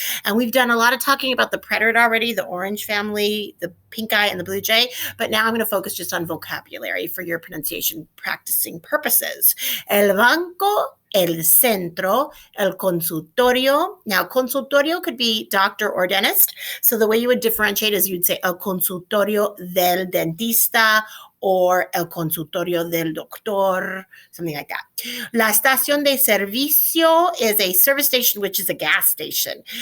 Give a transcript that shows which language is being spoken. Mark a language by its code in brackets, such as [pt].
[en] And we've done a lot of talking about the preterite already, the orange family, the pink eye, and the blue jay. But now I'm going to focus just on vocabulary for your pronunciation practicing purposes. [es] El banco, el centro, el consultorio. [en] Now, consultorio could be doctor or dentist. So the way you would differentiate is you'd say [es] el consultorio del dentista [en] or [es] el consultorio del doctor, [en] something like that. [es] La estación de servicio [en] is a service station, which is a gas station.